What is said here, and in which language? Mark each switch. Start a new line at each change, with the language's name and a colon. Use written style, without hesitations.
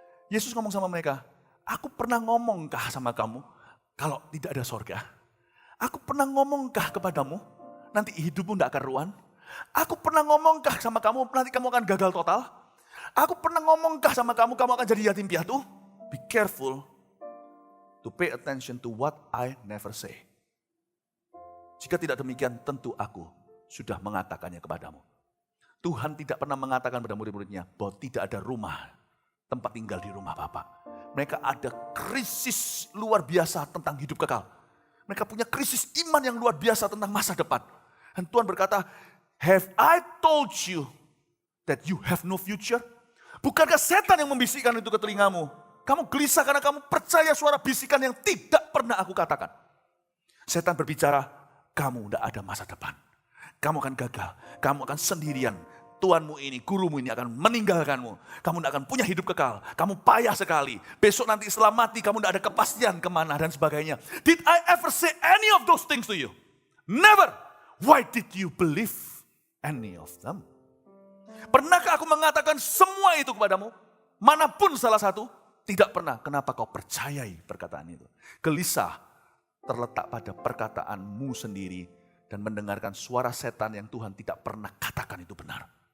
Indonesian: Yesus ngomong sama mereka, aku pernah ngomongkah sama kamu kalau tidak ada sorga? Aku pernah ngomongkah kepadamu nanti hidupmu tidak karuan? Aku pernah ngomongkah sama kamu nanti kamu akan gagal total? Aku pernah ngomongkah sama kamu akan jadi yatim piatu?
English: Be careful to pay attention to what I never say.
Indonesian: Jika tidak demikian tentu aku sudah mengatakannya kepadamu. Tuhan tidak pernah mengatakan pada murid-muridnya bahwa tidak ada rumah, tempat tinggal di rumah Bapa. Mereka ada krisis luar biasa tentang hidup kekal. Mereka punya krisis iman yang luar biasa tentang masa depan. Dan Tuhan berkata,
English: have I told you that you have no future?
Indonesian: Bukankah setan yang membisikkan itu ke telingamu? Kamu gelisah karena kamu percaya suara bisikan yang tidak pernah aku katakan. Setan berbicara, kamu tidak ada masa depan. Kamu akan gagal, kamu akan sendirian. Tuanmu ini, gurumu ini akan meninggalkanmu. Kamu tidak akan punya hidup kekal. Kamu payah sekali. Besok nanti setelah mati kamu tidak ada kepastian kemana dan sebagainya.
English: Did I ever say any of those things to you? Never. Why did you believe any of them?
Indonesian: Pernahkah aku mengatakan semua itu kepadamu? Manapun salah satu? Tidak pernah. Kenapa kau percayai perkataan itu? Gelisah terletak pada perkataanmu sendiri dan mendengarkan suara setan yang Tuhan tidak pernah katakan itu benar.